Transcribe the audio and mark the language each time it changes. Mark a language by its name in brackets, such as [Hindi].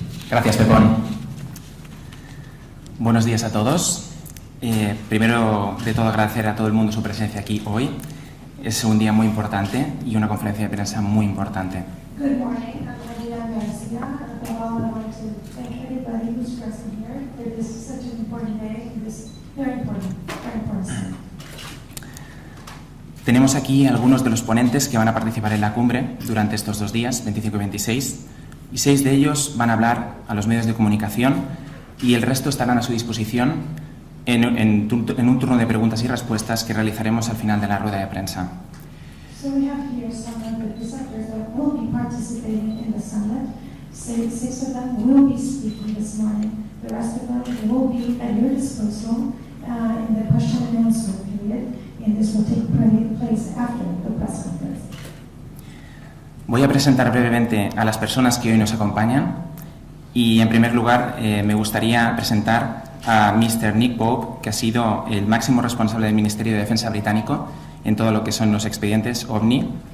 [Spanish] Gracias, Pepón. Buenos días a todos. Primero de todo, agradecer a todo el mundo su presencia aquí hoy. Es un día muy importante y una conferencia de prensa muy importante. [English] Good morning, I'm Maria Garcia. I want to thank everybody who's present here. This is such an important day, and this is very important time. [Spanish] Tenemos aquí algunos de los ponentes que van a participar en la cumbre durante estos 2 días, 25 y 26, y 6 de ellos van a hablar a los medios de comunicación y el resto estarán a su disposición en un turno de preguntas y respuestas que realizaremos al final de la rueda de prensa. [English] So we have here some of the presenters that will be participating in the summit. 6 of them will be speaking this morning. The rest of them will be at your disposal in the question and answer period, and this will take place after the press conference. [Spanish] Voy a presentar brevemente a las personas que hoy nos acompañan y, en primer lugar, me gustaría presentar a Mr. Nick Pope, que ha sido el máximo responsable del Ministerio de Defensa británico en todo lo que son los expedientes OVNI.